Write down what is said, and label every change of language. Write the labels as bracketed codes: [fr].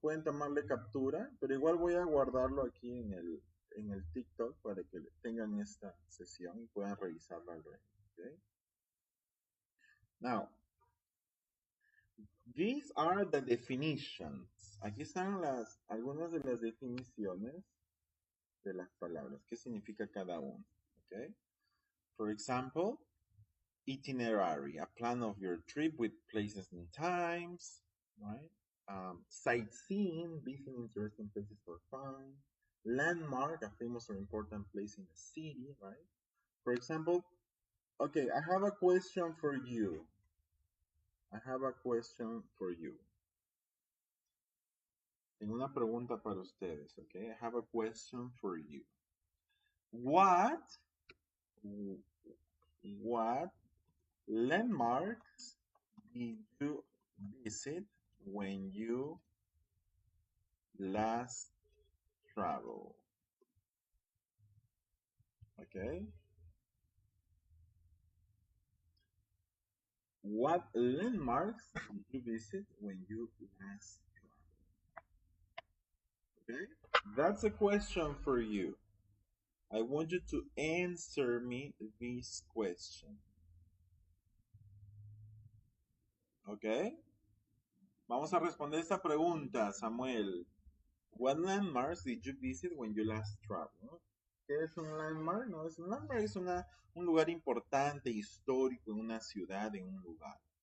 [es] Pueden tomarle captura, pero igual voy a guardarlo aquí en el TikTok para que tengan esta sesión y puedan revisarla luego. [en] Okay? Now, these are the definitions. [es] Aquí están algunas de las definiciones de las palabras. ¿Qué significa cada una? Okay? [en] For example, itinerary, a plan of your trip with places and times, right? Sightseeing, visiting interesting places for fun. Landmark, a famous or important place in a city, right? For example, okay, I have a question for you. I have a question for you. [es] Tengo una pregunta para ustedes, okay? [en] I have a question for you. What landmarks did you visit when you last travel? Okay. What landmarks did you visit when you last traveled? Okay. That's a question for you. I want you to answer me this question. [es] Okay. Vamos a responder esta pregunta, Samuel. [en] What landmarks did you visit when you last traveled? [es] ¿Qué es un landmark? No, es un landmark, es un lugar importante, histórico, en una ciudad, en un lugar.